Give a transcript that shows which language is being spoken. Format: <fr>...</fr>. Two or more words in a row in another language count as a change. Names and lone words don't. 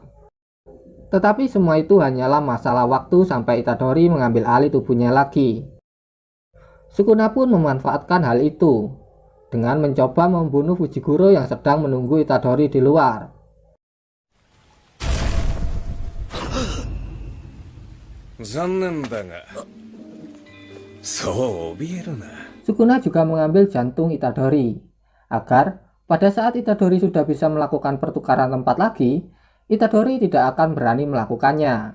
<id>Tetapi semua itu hanyalah masalah waktu sampai Itadori mengambil alih tubuhnya lagi. Sukuna pun memanfaatkan hal itu dengan mencoba membunuh Fujiguro yang sedang menunggu Itadori di luar.</id> <ja>残念だがそう怯えるな。</ja> <id>Sukuna juga mengambil jantung Itadori, agar pada saat Itadori sudah bisa melakukan pertukaran tempat lagi, Itadori tidak akan berani melakukannya.</id>